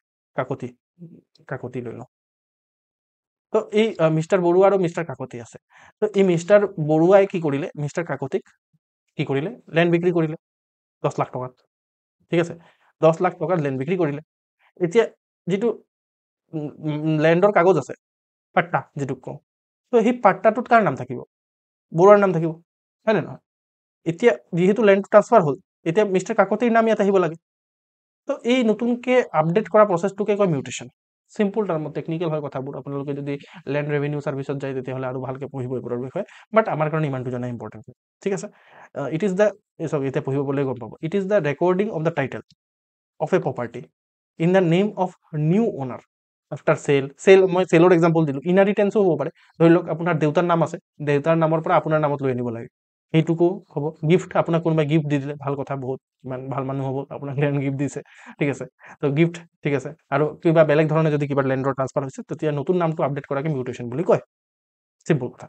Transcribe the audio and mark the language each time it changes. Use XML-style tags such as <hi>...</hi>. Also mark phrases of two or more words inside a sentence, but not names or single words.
<as>কাকতি লৈ লওঁ তো এই মিষ্টাৰ বৰুৱা আৰু মিষ্টাৰ কাকতি আছে তো এই মিষ্টাৰ বৰুৱাই কি কৰিলে মিষ্টাৰ কাকতিক কি কৰিলে লেণ্ড বিক্ৰী কৰিলে 10 লাখ টকাত ঠিক আছে 10 লাখ টকাত লেণ্ড বিক্ৰী কৰিলে এতিয়া যিটো লেণ্ডৰ কাগজ আছে পাট্টা যিটোক কওঁ তো সেই পাট্টাটোত কাৰ নাম থাকিব বৰুৱাৰ নাম থাকিব হয়নে নহয় এতিয়া যিহেতু</as> <en>land transfer</en> <as>হ'ল এতিয়া মিষ্টাৰ কাকতিৰ নাম ইয়াত আহিব লাগে তো এই নতুনকৈ আপডেট কৰা প্ৰচেছটোকে কয় মিউটেশ্যন</as> <en>simple term technical</en> <as>হয় কথাবোৰ আপোনালোকে যদি</as> <en>land revenue service</en> <as>যায় তেতিয়াহ'লে আৰু ভালকৈ পঢ়িব এইবোৰৰ বিষয়ে বাট আমাৰ কাৰণে ইমানটো জনা ইম্পৰ্টেণ্ট ঠিক আছে</as> <en>it is the</en> <as>চাওক এতিয়া পঢ়িব গ'লে গম পাব</as> <en>it is the recording of the title of a property in the name of new owner after sale</en> <as>মই চেলৰ এক্সাম্পল দিলোঁ ইনহেৰিটেঞ্চো হ'ব পাৰে ধৰি লওক আপোনাৰ দেউতাৰ নাম আছে দেউতাৰ নামৰ পৰা আপোনাৰ নামত লৈ আনিব লাগে সেইটোকো হ'ব গিফ্ট আপোনাক কোনোবাই গিফ্ট দি দিলে ভাল কথা বহুত ইমান ভাল মানুহ হ'ব আপোনাক লেণ্ড গিফ্ট দিছে ঠিক আছে তো গিফ্ট ঠিক আছে আৰু কিবা বেলেগ ধৰণে যদি কিবা লেণ্ডৰ ট্ৰান্সফাৰ হৈছে তেতিয়া নতুন নামটো আপডেট কৰাকে মিউটেশ্যন বুলি কয় চিম্পল কথা</as>